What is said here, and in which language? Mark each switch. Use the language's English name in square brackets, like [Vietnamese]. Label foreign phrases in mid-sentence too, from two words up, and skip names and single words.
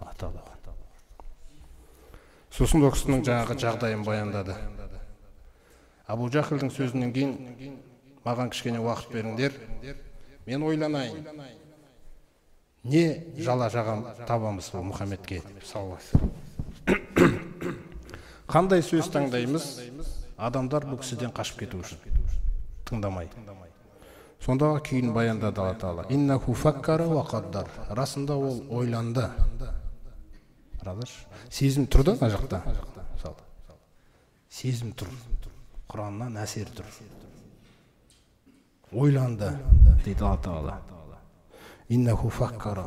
[Kazakh] Сосын ол кісінің жаңағы жағдайын баяндады. Абу Жахлдың сөзінен кейін маған кішкене уақыт беріңдер, мен ойланайын. Не жала жағам табамыз бұл Мұхаммедке [Arabic] صلى الله عليه وسلم. [Kazakh] Қандай сөз таңдаймыз? Адамдар бұл кісіден қашып кету үшін, тыңдамай. Сондағы күйін баяндады Алла Тағала. [Arabic] إنه فكر وقدر. [Kazakh] Расында ол ойланды. Сезім тұрды ма жақта? Сезім тұр. Құраннан әсер тұр. Ойланды, дейді Алла Тағала. [Arabic] إنه فكر.